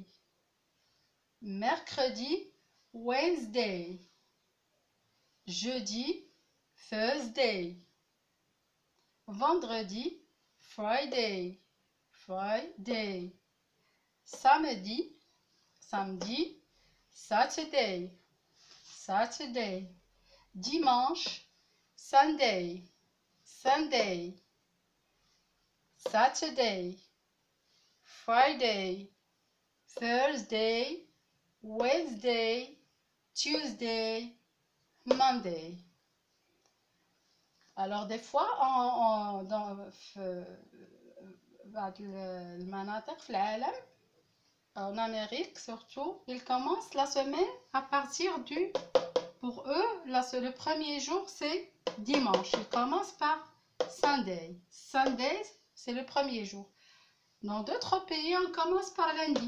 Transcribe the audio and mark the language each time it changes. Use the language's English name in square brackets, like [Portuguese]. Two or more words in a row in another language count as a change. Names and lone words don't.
[French] Mercredi, Wednesday. Jeudi, Thursday. Vendredi, Friday. Friday. Samedi, samedi, [English] Saturday. Saturday. Dimanche, Sunday. Sunday. Saturday. Friday, Thursday, Wednesday, Tuesday, Monday. [French] Alors des fois [Arabic] بعض المناطق في العالم [French] en Amérique surtout, ils commencent la semaine à partir du... Pour eux, le premier jour, c'est dimanche. Ils commencent par Sunday. [English] Sunday, [French] c'est le premier jour. Dans d'autres pays, on commence par lundi.